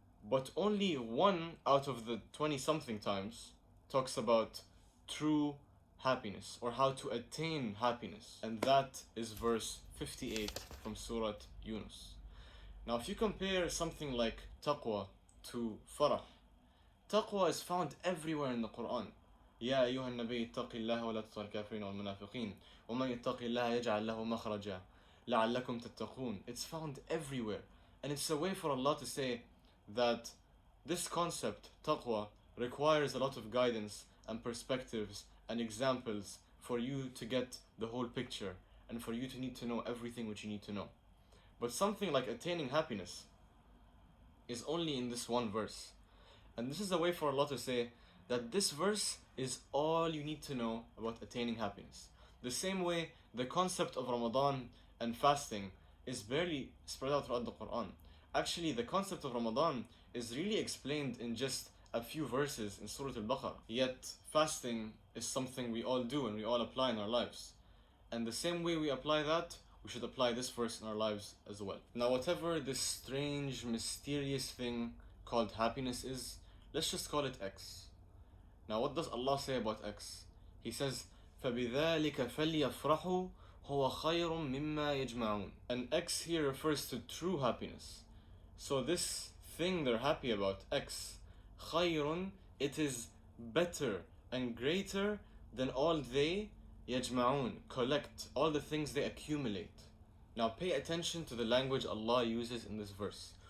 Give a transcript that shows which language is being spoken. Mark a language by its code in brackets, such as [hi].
[en] But only one out of the 20-something times talks about true happiness or how to attain happiness. And that is verse 58 from Surah Yunus. Now, if you compare something like taqwa to farah, taqwa is found everywhere in the Quran. [ar] يا أيها النبي اتق الله ولا تطع الكافرين والمنافقين ومن يتق الله يجعل له مخرجا لعلكم تتقون. [en] It's found everywhere, and it's a way for Allah to say that this concept, taqwa, requires a lot of guidance and perspectives and examples for you to get the whole picture and for you to need to know everything which you need to know. But something like attaining happiness is only in this one verse. And this is a way for Allah to say that this verse is all you need to know about attaining happiness. The same way the concept of Ramadan and fasting is barely spread out throughout the Quran. Actually, the concept of Ramadan is really explained in just a few verses in Surah Al-Baqarah. Yet, fasting is something we all do and we all apply in our lives. And the same way we apply that, we should apply this verse in our lives as well. Now, whatever this strange, mysterious thing called happiness is, let's just call it X. Now, what does Allah say about X? He says, [ar] فَبِذَلِكَ فَلْيَفْرَحُوا هُوَ خَيْرٌ مِمَّا يَجْمَعُونَ. [en] And X here refers to true happiness. So this thing they're happy about, X, خَيْرٌ, it is better and greater than all they يَجْمَعُونَ, collect, all the things they accumulate. Now pay attention to the language Allah uses in this verse.